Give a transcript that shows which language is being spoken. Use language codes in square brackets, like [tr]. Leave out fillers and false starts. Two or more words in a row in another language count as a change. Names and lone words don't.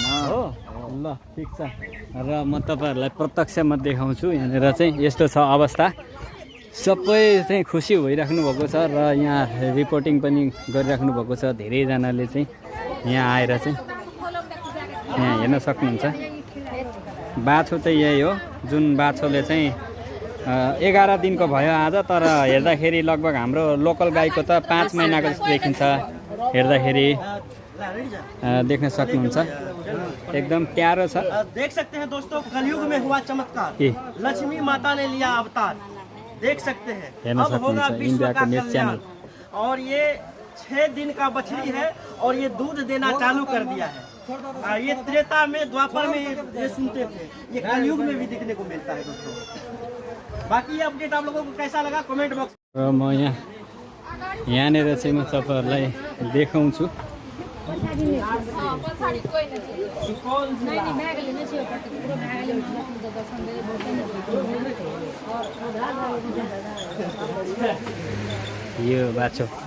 [ne] हो ल ठिक छ र म तपाईँहरूलाई प्रत्यक्षमा देखाउँछु यहाँनिर चाहिँ यस्तो छ अवस्था सबै चाहिँ खुसी भइराख्नु भएको छ र यहाँ रिपोर्टिङ पनि गरिराख्नु भएको छ धेरैजनाले चाहिँ यहाँ आएर चाहिँ यहाँ हेर्न सक्नुहुन्छ बाछो चाहिँ यही हो जुन बाछोले चाहिँ 11 दिनको भयो आज तर हेर्दाखेरि लगभग हाम्रो लोकल गाईको त 5 महिनाको जस्तो देखिन्छ हेर्दाखेरि देख्न सक्नुहुन्छ एकदम प्यारो छ [hi] देख सकते हैं दोस्तों कलयुग में हुआ चमत्कार लक्ष्मी माता ने लिया अवतार देख सकते हैं अब होगा विश्व का कल्याण और ये 6 दिन का बछड़ी है और ये दूध देना चालू कर दिया है ये त्रेता में द्वापर में ये सुनते थे ये कलयुग में भी देखने को मिलता है दोस्तों बाकी ये अपडेट आप लोगों को कैसा लगा [en] comment box [ne] म यहाँनिर चाहिँ म तपाईँहरूलाई देखाउँछु यो बाछो